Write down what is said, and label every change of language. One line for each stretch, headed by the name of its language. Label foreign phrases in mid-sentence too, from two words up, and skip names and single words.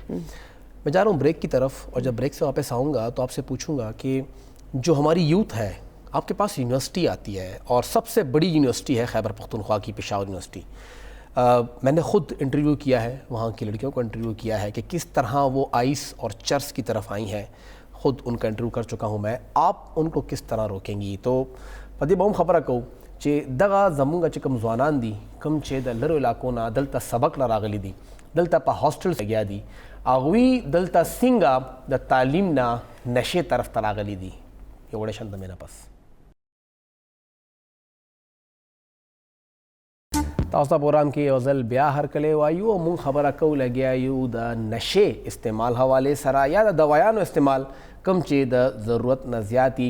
Urdu: میں جا رہا ہوں بریک کی طرف, اور جب بریک سے واپس آؤں گا تو آپ سے پوچھوں گا کہ جو ہماری یوتھ ہے, آپ کے پاس یونیورسٹی آتی ہے, اور سب سے بڑی یونیورسٹی ہے خیبر پختونخوا کی پشاور یونیورسٹی. میں نے خود انٹرویو کیا ہے, وہاں کی لڑکیوں کو انٹرویو کیا ہے کہ کس طرح وہ آئس اور چرس کی طرف آئی ہیں, خود ان کا انٹرویو کر چکا ہوں میں. آپ ان کو کس طرح روکیں گی؟
Pashto: تو پدی بہم خبر کو چې دغه زمونږ چې کوم ځوانان دي, کوم چې د لرو علاقو نه دلته سبق راغلي دي, دلته په هاسټل لګیا دي, هغوی دلته څنګه د تعلیم نه نشې طرف ته راغلي دي. یو وړه شان د مې نه پس تاسو ته پروګرام کې یو ځل بیا هرکلی وایو, او مونږ خبره کوو لګیا یو د نشې استعمال حوالې سره, یا د دوایانو استعمال کم چې د ضرورت نه زیاتی.